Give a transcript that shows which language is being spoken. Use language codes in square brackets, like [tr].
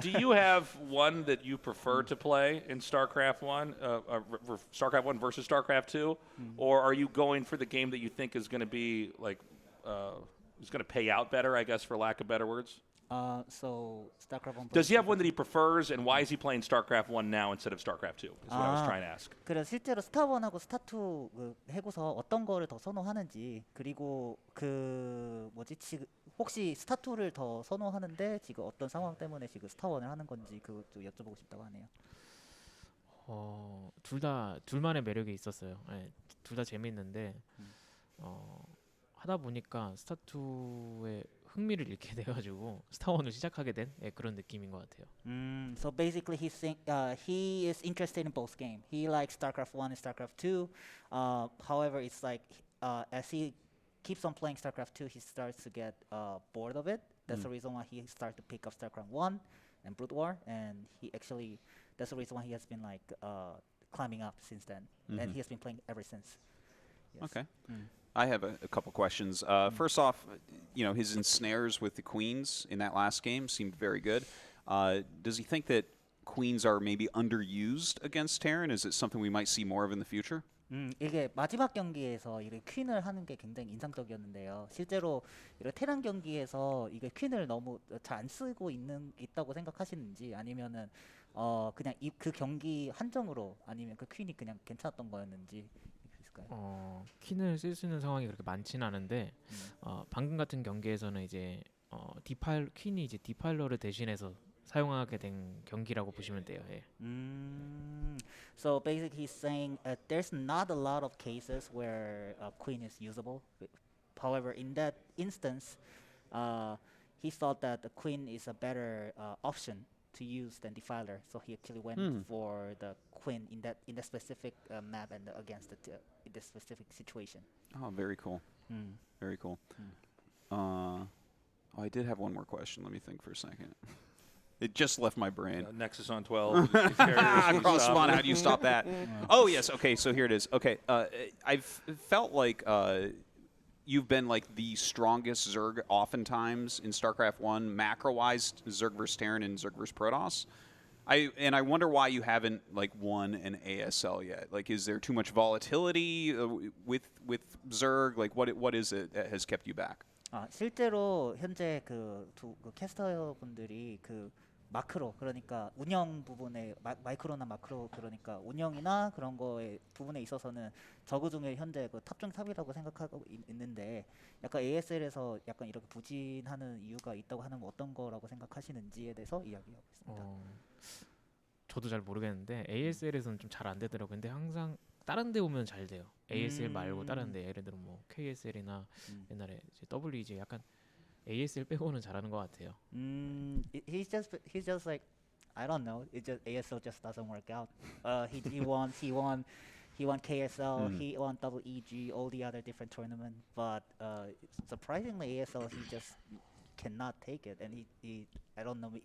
[en] Do you have one that you prefer to play in StarCraft 1, StarCraft 1 versus StarCraft 2, or are you going for the game that you think is going to be like is going to pay out better, I guess, for lack of better words? So StarCraft 1. Does he have one that he prefers, and why is he playing StarCraft 1 now instead of StarCraft 2? Is what I was trying to ask. [ko] 그래 실제로 스타 1하고 스타 2 해고서 어떤 거를 더 선호하는지 그리고 지금 혹시 스타 2를 더 선호하는데 지금 어떤 상황 때문에 지금 스타 1을 하는 건지 그것도 여쭤보고 싶다고 하네요. 둘만의 매력이 있었어요. 예, 둘 다 재밌는데 하다 보니까 스타2의 흥미를 잃게 돼가지고 스타1을 시작하게 된 그런 느낌인 것 같아요. [en] So basically, he is interested in both games. He likes StarCraft 1 and StarCraft 2. However, it's like as he keeps on playing StarCraft 2, he starts to get bored of it. That's the reason why he started to pick up StarCraft 1 and Brood War, and that's the reason why he has been like climbing up since then, and he has been playing ever since. Yes. Okay. I have a couple questions. First off, his ensnares with the queens in that last game seemed very good. Does he think that queens are maybe underused against Terran? Is it something we might see more of in the future? [ko] 이게 마지막 경기에서 이게 퀸을 하는 게 굉장히 인상적이었는데요. 실제로 이런 테란 경기에서 이게 퀸을 너무 잘 안 쓰고 있다고 생각하시는지 아니면은 그냥 그 경기 한정으로 아니면 그 퀸이 그냥 괜찮았던 거였는지 있을까요? 퀸을 쓸 수 있는 상황이 그렇게 많지는 않은데 방금 같은 경기에서는 이제 퀸이 이제 디파일러를 대신해서 사용하게 된 경기라고 보시면 돼요. 예. [en] So basically, he's saying there's not a lot of cases where queen is usable. However, in that instance, he thought that the queen is a better option to use than defiler. So he actually went for the queen in that specific map and against the specific situation. Oh, very cool. Very cool. I did have one more question. Let me think for a second. It just left my brain. Nexus on 12. Cross spawn. How do you stop that? Oh yes. Okay. So here it is. Okay. I've felt like you've been like the strongest Zerg oftentimes in StarCraft 1 macro-wise, Zerg versus Terran and Zerg versus Protoss. I wonder why you haven't like won an ASL yet. Like, is there too much volatility with Zerg? Like, what is it that has kept you back? [ko] 실제로 현재 그 캐스터 분들이 그 마크로 그러니까 운영 부분에 마이크로나 마크로 그러니까 운영이나 그런 거에 부분에 있어서는 저그 중에 현재 그 탑 중 탑이라고 생각하고 있는데 약간 ASL에서 약간 이렇게 부진하는 이유가 있다고 하는 어떤 거라고 생각하시는지에 대해서 이야기하고 있습니다. 저도 잘 모르겠는데 ASL에서는 좀 잘 안 되더라고요. 근데 항상 다른 데 오면 잘 돼요. ASL 말고 다른 데 예를 들어 뭐 KSL이나 옛날에 이제 WG 약간 ASL 빼고는 잘하는 것 같아요. [en] He's just like I don't know. It just ASL just doesn't work out. He won KSL. He won WEG, all the other different tournaments. But surprisingly, ASL he just cannot take it, and he I don't know.